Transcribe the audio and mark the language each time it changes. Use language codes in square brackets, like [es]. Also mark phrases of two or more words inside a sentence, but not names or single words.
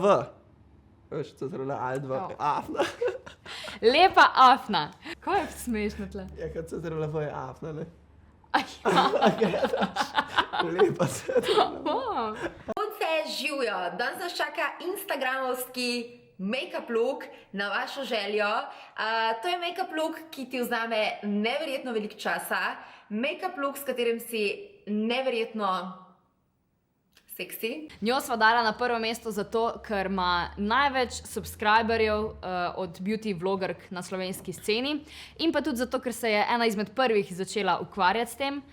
[sl] Veš, CTRL ali dva. Ja. Afna. Lepa afna. Kaj je smešno tle? Ja, kad CTRLV je afna, ne? Ja. Lepa CTRLV. Oh. Punce, živijo! Danes nas čaka instagramovski [en] make-up look [sl] na vašo željo. To je [en] make-up look, [sl] ki ti vzame neverjetno veliko časa. [en] Make-up look, [sl] s katerim si neverjetno seksi. Njo sva dala na prvo mesto zato, ker ima največ subscriberjev od beauty vlogerk na slovenski sceni in pa tudi zato, ker se je ena izmed prvih začela ukvarjati s tem.